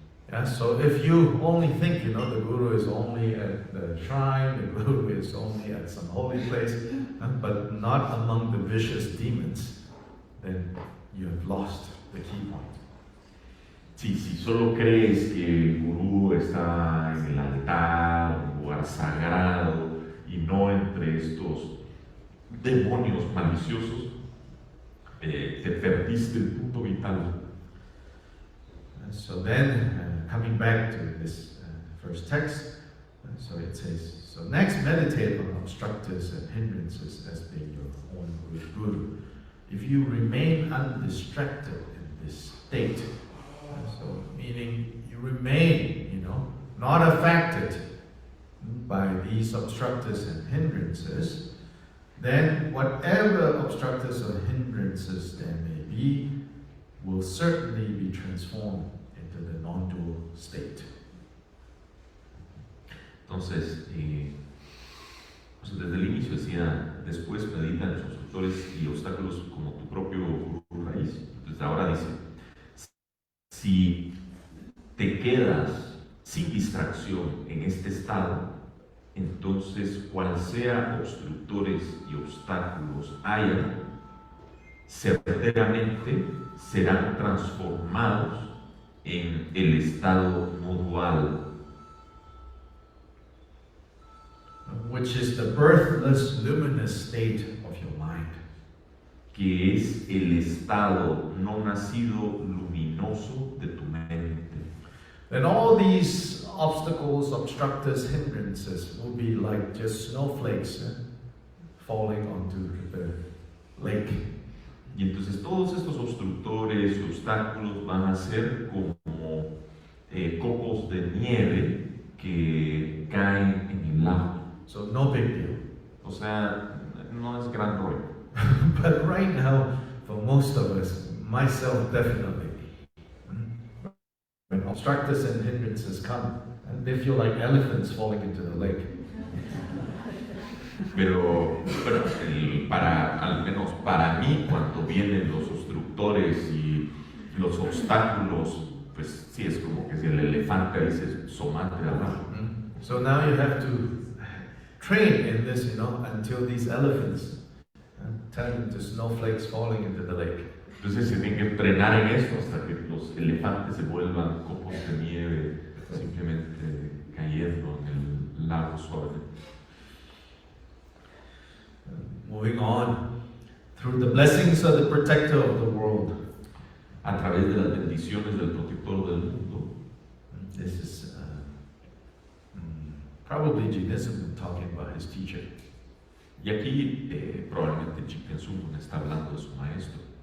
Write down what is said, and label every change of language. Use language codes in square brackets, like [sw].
[en] Yeah, so if you only think, the guru is only at the shrine, the guru is only at some holy place, but not among the vicious demons, then you have lost the key point. [es] Sí, si solo crees que el gurú está en el altar, en un lugar sagrado, y no entre estos demonios maliciosos, te perdiste el punto vital. [en] So then, coming back to this first text, so it says, so next meditate on obstructors and hindrances as being your own guru. If you remain undistracted in this state, so meaning you remain, not affected by these obstructors and hindrances, then whatever obstructors or hindrances there may be will certainly be transformed into the non-dual state. [es] Entonces, desde el inicio decía, después medita en los obstructores y obstáculos como tu propio gurú raíz. Entonces ahora dice, si te quedas sin distracción en este estado, entonces cual sea obstructores y obstáculos haya, certeramente serán transformados en el estado no dual, [en] which is the birthless, luminous state of your mind. [es] Que es el estado no nacido luminoso de tu mente. [en] And all these obstacles, obstructors, hindrances will be like just snowflakes falling onto the lake. [es] Y entonces todos estos obstructores y obstáculos van a ser como copos de nieve que caen en el lago. [en] So no big deal. [es] O sea, no es gran rollo. [en] But right now, for most of us, myself definitely, when obstructors and hindrances come, they feel like elephants falling into the lake. [es] Pero al menos para mí, cuando vienen los obstructores obstructores y los obstáculos, pues sí, es como que si el elefante ahí se somate abajo. [en] So now you have to train in this, until these elephants turn into snowflakes falling into the lake. [es] Entonces se tiene que entrenar en esto hasta que los elefantes se vuelvan copos de nieve simplemente cayendo en el lago suave. [en] Moving on, through the blessings of the protector of the world. [es] A través de las bendiciones del protector del mundo. [en] This is probably Jignesim talking about his teacher. [es] Y aquí probablemente Jigten Sungun está hablando de su maestro.